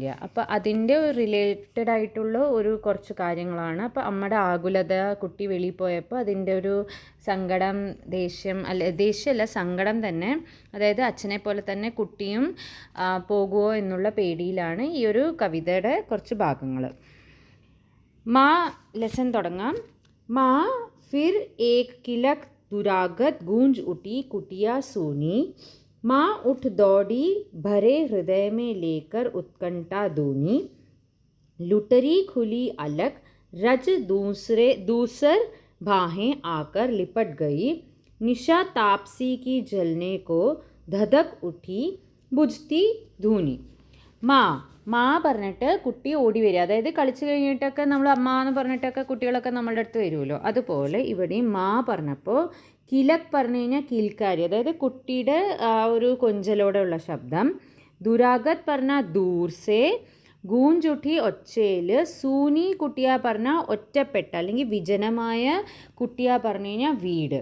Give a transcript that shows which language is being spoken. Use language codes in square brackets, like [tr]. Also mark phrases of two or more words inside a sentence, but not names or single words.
[ml] അപ്പോൾ അതിൻ്റെ റിലേറ്റഡ് ആയിട്ടുള്ള ഒരു കുറച്ച് കാര്യങ്ങളാണ്. അപ്പോൾ അമ്മയുടെ ആകുലത, കുട്ടി വെളിയിൽ പോയപ്പോൾ അതിൻ്റെ ഒരു സങ്കടം, ദേഷ്യമല്ല സങ്കടം തന്നെ. അതായത് അച്ഛനെ പോലെ തന്നെ കുട്ടിയും പോകുമോ എന്നുള്ള പേടിയിലാണ് ഈ ഒരു കവിതയുടെ കുറച്ച് ഭാഗങ്ങൾ. माँ लेसन തുടങ്ങാം. [hi] माँ फिर एक किलक दुरागत गूंज उठी कुटिया सोनी. माँ उठ दौड़ी भरे हृदय में लेकर उत्कंठा दूनी. लुटरी खुली अलग रज दूसर बाहें आकर लिपट गई. निशा तापसी की जलने को धधक उठी बुझती धूनी. [ml] മാ പറഞ്ഞിട്ട് കുട്ടി ഓടി വരിക. അതായത് കളിച്ച് കഴിഞ്ഞിട്ടൊക്കെ നമ്മൾ അമ്മ എന്ന് പറഞ്ഞിട്ടൊക്കെ കുട്ടികളൊക്കെ നമ്മളുടെ അടുത്ത് വരുമല്ലോ, അതുപോലെ ഇവിടെയും മാ പറഞ്ഞപ്പോൾ കിലക് പറഞ്ഞു കഴിഞ്ഞാൽ കിൽക്കാരി, അതായത് കുട്ടിയുടെ ആ ഒരു കൊഞ്ചലോടെയുള്ള ശബ്ദം. ദുരാഗത് പറഞ്ഞാൽ ദൂർസേ, ഗൂഞ്ചുട്ടി ഒച്ചയിൽ, [hi] सूनी कुटिया [ml] പറഞ്ഞാൽ ഒറ്റപ്പെട്ട അല്ലെങ്കിൽ വിജനമായ കുട്ടിയാ പറഞ്ഞു കഴിഞ്ഞാൽ വീട്.